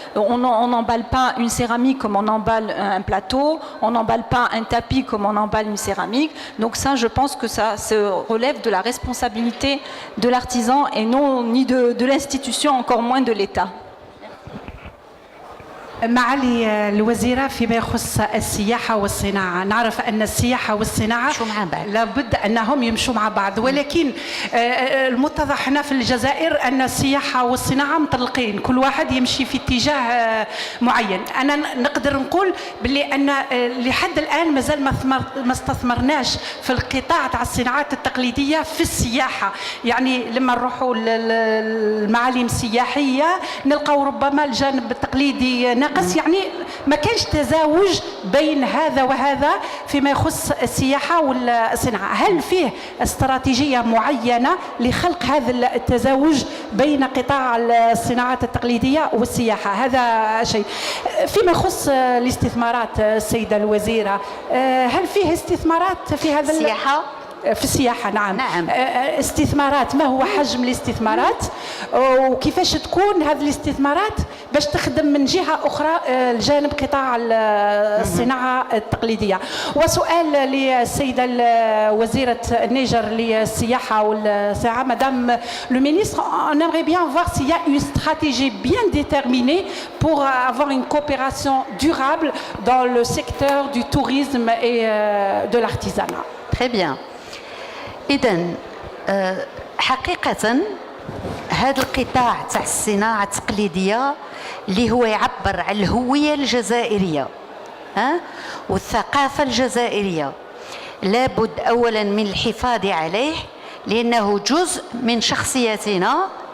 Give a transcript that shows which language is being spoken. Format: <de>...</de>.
<fr>On n'emballe pas une céramique comme on emballe un plateau, on n'emballe pas un tapis comme on emballe une céramique. Donc ça, je pense que ça se relève de la responsabilité de l'artisan et non ni de l'institution, encore moins de l'État.</fr> <ar>معالي الوزيرة، فيما يخص السياحة والصناعة، نعرف أن السياحة والصناعة لابد أنهم يمشوا مع بعض، ولكن المتضح هنا في الجزائر أن السياحة والصناعة مطلقين، كل واحد يمشي في اتجاه معين. أنا نقدر نقول باللي أن لحد الآن مازال ما استثمرناش في القطاع تاع الصناعات التقليدية في السياحة. يعني لما نروحوا المعالم السياحية نلقاو ربما الجانب التقليدي ناقص، يعني ما كانش تزاوج بين هذا وهذا فيما يخص السياحة والصناعة. هل فيه استراتيجية معينة لخلق هذا التزاوج بين قطاع الصناعات التقليدية والسياحة؟ هذا شيء. فيما يخص الاستثمارات السيدة الوزيرة، هل فيه استثمارات في هذا السياحة؟ في السياحة نعم. استثمارات، ما هو حجم الاستثمارات وكيفاش تكون هذه الاستثمارات باش تخدم من جهة أخرى الجانب قطاع الصناعة التقليدية؟ وسؤال للسيدة وزيرة النيجر للسياحة والصناعة،</ar> <fr>Madame le ministre, on aimerait bien voir s'il y a une stratégie bien déterminée pour avoir une coopération durable dans le secteur du tourisme et de l'artisanat. Très bien.</fr> <ar>إذن حقيقة هذا القطاع تاع الصناعة التقليدية اللي هو يعبر عن الهوية الجزائرية والثقافة الجزائرية، لابد أولا من الحفاظ عليه لأنه جزء من شخصيتنا.</ar>